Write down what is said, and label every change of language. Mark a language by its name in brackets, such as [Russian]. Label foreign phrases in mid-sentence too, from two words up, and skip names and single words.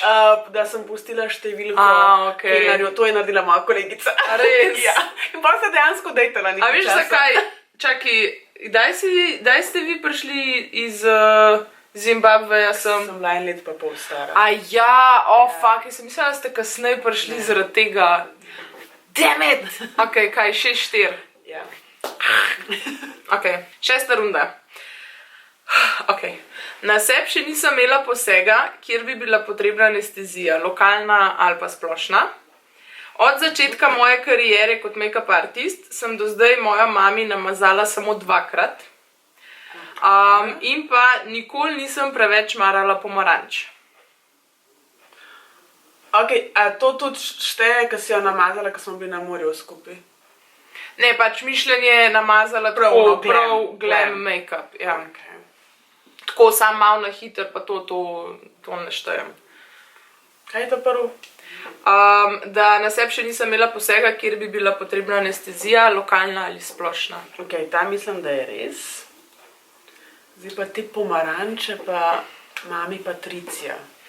[Slovenian] Da sem pustila številko kelnarju, to je naredila moja kolegica. Res? Ja. In pa se dejansko dejtala nekaj časa. A veš zakaj? Čaki, kdaj ste vi prišli iz Zimbabveja? Sem bila 1 let pa pol stara. Fuck, jaz sem mislila, da ste kasneje prišli zaradi tega. [English] Damn it! [Slovenian] Ok, kaj, 6-4. Ja. Ok, 6. runda. Ok, na sebi še nisem imela posega, kjer bi bila potrebna anestezija, lokalna ali pa splošna. Od začetka moje kariere kot [English] make-up artist [Slovenian] sem do zdaj moja mami namazala samo 2-krat. In pa nikoli nisem preveč marala pomaranč. Ok, a to tudi šteje, ko si jo namazala, ko smo bili na morju skupaj? Ne, pač mišljenje namazala tako prav [English] glam make-up, [Slovenian] ja. Tako sam malo na hiter, pa to ne štejem. Kaj je to prvo? Da na sebi še nisem imela posega, kjer bi bila potrebna anestezija, lokalna ali splošna. Ok, ta mislim, da je res. Zdaj pa te pomaranče, pa mami Patricija.